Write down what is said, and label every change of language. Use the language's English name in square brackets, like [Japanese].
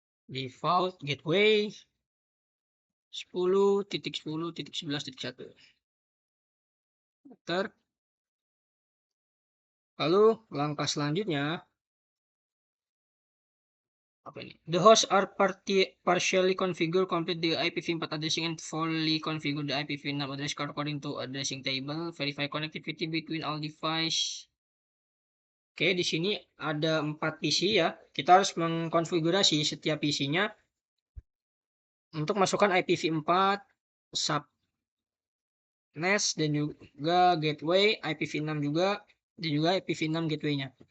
[English] default gateway 10.10.11.1. Enter. [Indonesian] Lalu langkah selanjutnya apa ini? [English] The hosts are partially configured, complete the IPv4 addressing and fully configure the IPv6 address card according to addressing table. Verify connectivity between all device. [Indonesian] Oke, di sini ada 4 PC ya. Kita harus mengkonfigurasi setiap PC-nya untuk masukkan IPv4, subnet dan juga gateway, IPv6 juga dan juga IPv6 gateway-nya.